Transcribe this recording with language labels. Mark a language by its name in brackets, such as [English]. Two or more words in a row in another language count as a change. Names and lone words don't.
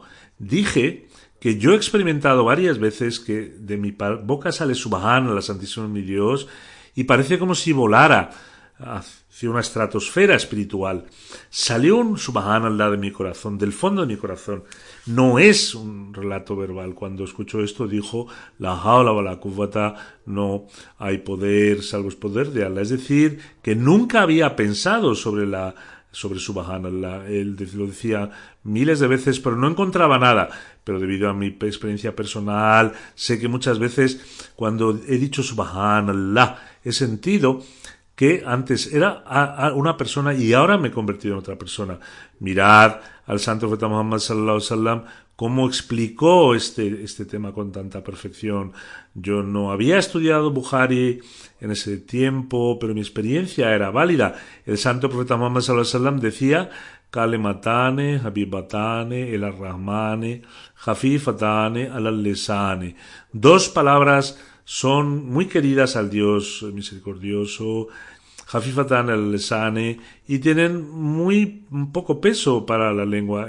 [Spanish] Dije que yo he experimentado varias veces que de mi boca sale Subhana, la Santísima mi Dios, y parece como si volara hacia una estratosfera espiritual. Salió un Subhanallah de mi corazón, del fondo de mi corazón. No es un relato verbal. Cuando escuchó esto dijo, [Arabic] لا حول ولا قوة, [Spanish] no hay poder salvo el poder de Allah. Es decir, que nunca había pensado sobre Subhanallah. Él lo decía miles de veces, pero no encontraba nada. Pero debido a mi experiencia personal, sé que muchas veces cuando he dicho Subhanallah, he sentido que antes era una persona y ahora me he convertido en otra persona. Mirad al santo profeta Muhammad [Arabic] صلى الله عليه وسلم [Spanish] cómo explicó este tema con tanta perfección. Yo no había estudiado Bukhari en ese tiempo, pero mi experiencia era válida. El santo profeta Muhammad [Arabic] صلى الله عليه وسلم [Spanish] decía [Arabic] كلمتان، حبيبتان، إلى الرحمن، خفيفتان، اللسان. [Spanish] Dos palabras son muy queridas al Dios misericordioso, [Arabic] خفيفتان اللسان, [Spanish] y tienen muy poco peso para la lengua.